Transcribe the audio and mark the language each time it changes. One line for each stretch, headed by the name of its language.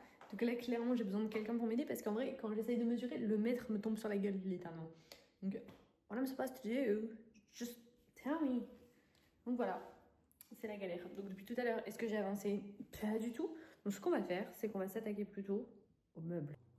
French: Donc là, clairement, j'ai besoin de quelqu'un pour m'aider. Parce qu'en vrai, quand j'essaye de mesurer, le mètre me tombe sur la gueule, littéralement.
English: Donc, what I'm supposed to do, just tell me.
French: Donc voilà, c'est la galère. Donc depuis tout à l'heure, est-ce que j'ai avancé? Pas du tout. Donc ce qu'on va faire, c'est qu'on va s'attaquer plutôt aux meubles.